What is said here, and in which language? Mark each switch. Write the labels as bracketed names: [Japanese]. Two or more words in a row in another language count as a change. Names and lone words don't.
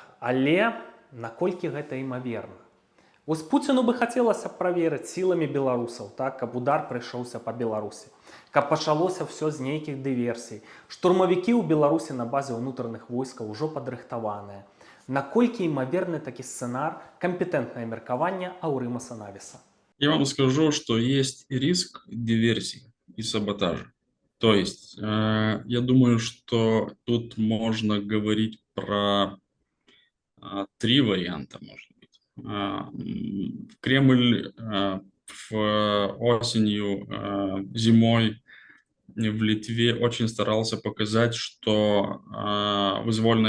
[Belarusian] Але наколькі гэта імаверна? Вось Пуціну бы хацелася праверыць сіламі беларусаў, так, каб удар прыйшоўся па Беларусі, каб пачалося ўсё з нейкіх дыверсій. Штурмавікі ў Беларусі на базе ўнутраных войскаў ужо падрыхтаваныя. Наколькі імаверны такі сцэнар, кампетэнтнае меркаванне Аўрыма Санавіса? [Russian] Я вам скажу, что есть риск диверсии и саботажа. То есть, я думаю, что тут можно говорить про три варианта, может быть. Кремль осенью, зимой в Литве очень старался показать, что вызвольная